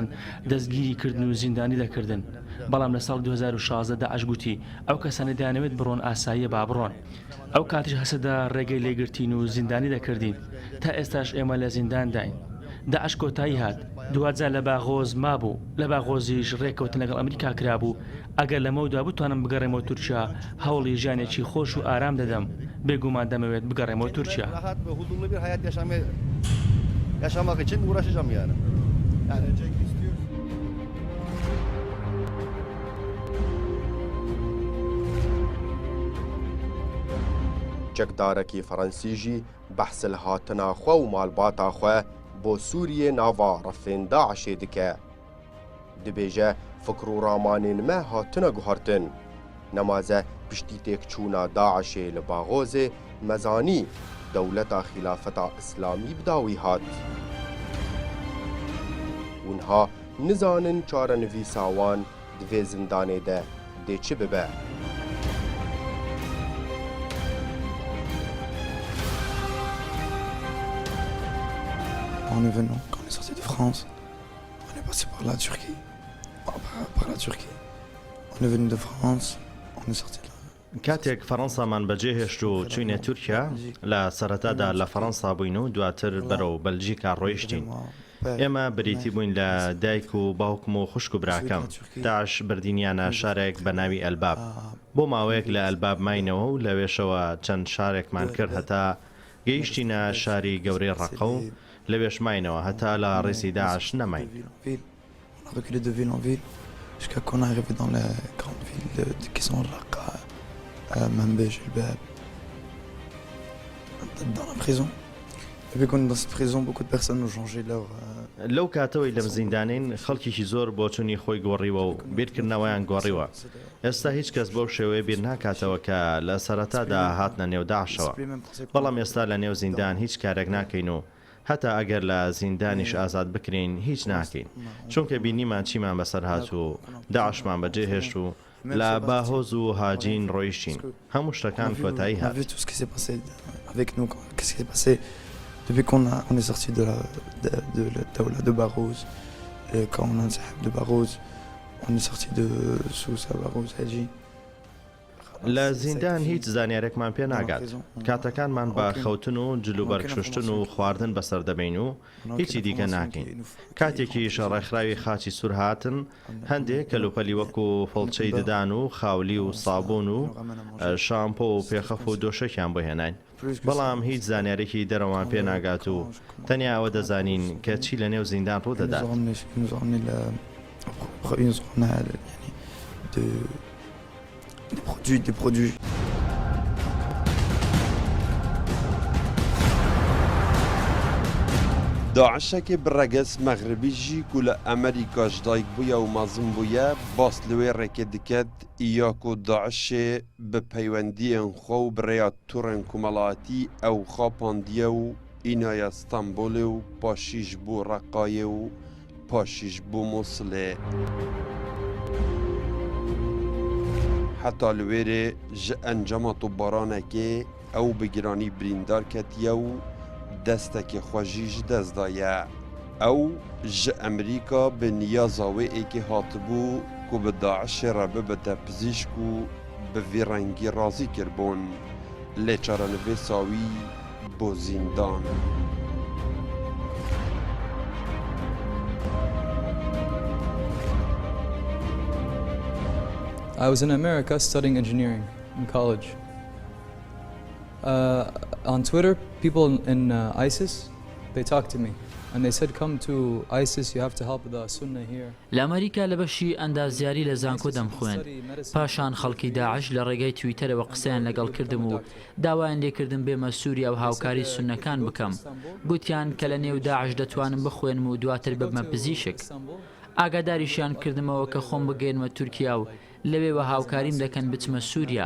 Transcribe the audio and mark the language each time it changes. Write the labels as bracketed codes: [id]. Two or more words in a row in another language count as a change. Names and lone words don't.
[ckb] دەستگیری کردن و زیندانی دەکردن بەڵام لە ساڵی 2016 داعش گوتی ئەو کەسانی دەیانەوێت بڕۆن ئاساییە با بڕۆن ئەو کاتیش هەسەدا ڕێگەی لێگرتین و زیندانی دەکردین تا ئێستاش ئێمە لە زیندان داین داعش کۆتایی هات دوواتجار لە باغۆز مابوو لە باغۆزیش ڕێکەوتن لەگەڵ ئەمریکا کرابوو ئەگەر لەمەودا بتوانم بگەڕێمەوە تورکیا هەوڵی ژیانێکی خۆش و ئارام دەدەم بێگومان دەمەوێت بگەڕێمەوە تورکیا [tr] yaşamak için uğraşacağım yani. [ku] Çekdarekî Fransî jî behsil hatina xwe û malbata xwe bo Sûriyê nava refên Daişê dike. Dibêje fikr û ramanên me hatine guhartin. Nemaze piştî têkçûna Daişê li Baghozê mezanî dewleta Xîlafeta İslamî bi dawî hat. Hûnha nizanin çarenivîsa wan di vê zindanê de dê çi bibe. [fr] On est venu, quand on est sorti de France, on est passé par la Turquie, par la Turquie. On est venu de France, on est sorti là. [ckb] کاتێک فەڕەنسامان بەجێهێشت و چوینە تورکیا لە سەرەتادا لە فەڕەنسا بووین و دواتر بەرەو بەلژیکا ڕۆیشتین. ئێمە بریتی بووین لە دایک و باوکم و خوشک و براکەم. داعش بردینیانە شارێک بە ناوی ئەلباب. بۆ ماوەیەک لە ئەلباب ماینەوە و لەوێشەوە چەند شارێکمان کرد هەتا گەیشتینە شاری گەورەی ڕەقە و لەوێش ماینەوە هەتا لە ڕێسی داعش نەماین. [fr] Jusqu'à qu'on est arrivé dans les grandes villes qui sont Raqqa, Manbij, El-Bab, dans la prison. Depuis qu'on est dans cette prison, beaucoup de personnes ont changé leur... [ckb] لەو کاتەوەی لەم زیندانین خەڵکیشی زۆر بۆ چوونی خۆی گۆڕیوە و بیرکردنەوەیان گۆڕیوە. ئێستا هیچ کەس بەو شێوەیە بیر ناکاتەوە کە لە سەرەتادا هاتنە نێو داعشەوە. بەڵام ئێستا لە نێو زیندان هیچ کارێک ناکەین و هەتا ئەگەر لە زیندانیش ئازاد بکرین هیچ ناکەین. چونکە بینیمان چیمان بەسەر هات و داعشمان بەجێهێشت و لە باهۆز و هاجین ڕۆیشتین. هەموو شتەکان کۆتایی هات. [fr] Depuis qu'on est sorti de la Daoula de Barrouz, et quand on a de Barrouz, on est sorti de Sousa, Barrouz, Haji. [ckb] لە زیندان هیچ زانیارێکمان پێ ناگات. کاتەکانمان بە خەوتن و جلوبەرگشتن و خواردن بەسەر دەبین و هیچی دیکە ناکەین. کاتێکی شەڕێکخراوی خاچی سوور هاتن هەندێک کەلوپەلی وەکو فڵچەی ددان و خاولی و سابوون و شامپۆ و پێخەف و دۆشەکیان بۆ هێناین. بەڵام هیچ زانیارێکی دەرەوان پێ ناگات و تەنیا ئەوە دەزانین کە چی لە نێو زیندان ڕوودەدات. [fr] Des produits. [ku] داعشێکی بڕەگەس مەغربیژی کو لە ئەمریکاش دایک بووە و مەزم بووە باس لەوێ ڕێکێ دکات ئیاک و داعشێ بە پەیوەندیان خۆ و بڕێیا توڕێن کومەڵاتی ئەو خاپاندیە و ئینایە ستەمبولێ و پاشیش بوو ڕەقایە و پاشیش بوو مووسڵێ. حتا لوێرێ ji encama tûbaranekê ew bi giranî birîndar ketiye û destekê xwe jî ji dest daye. Ew ji Emerîka bi niyaza wê êkê hatibû ku bi Daişê re bibite pizîşk û bi vê rengî razî kirbûn. Lê çarenivêsa wî bo zîndan. [en] I was in America studying engineering in college. On Twitter, people in ISIS, they talked to me and they said, come to ISIS, you have to help the Sunnah here. [ckb] لأمريكا لبشي ئەندازیاری لە زانکۆ دەمخوێن. پاشان خەڵکی داعش لە ڕێگەی تویتەرەوە قسەیان لەگەڵ کردم و داوایان لێکردم بێمە سووریا و هاوکاری سونەکان بکەم. گوتیان کە لە نێو داعش دەتوانم بخوێنم و دواتر ببمە پزیشک. ئاگاداریشیان کردمەوە کە خۆم بگەێنمە تورکیا و لەوێوە هاوکاریم دەکەن بچمە سووریا.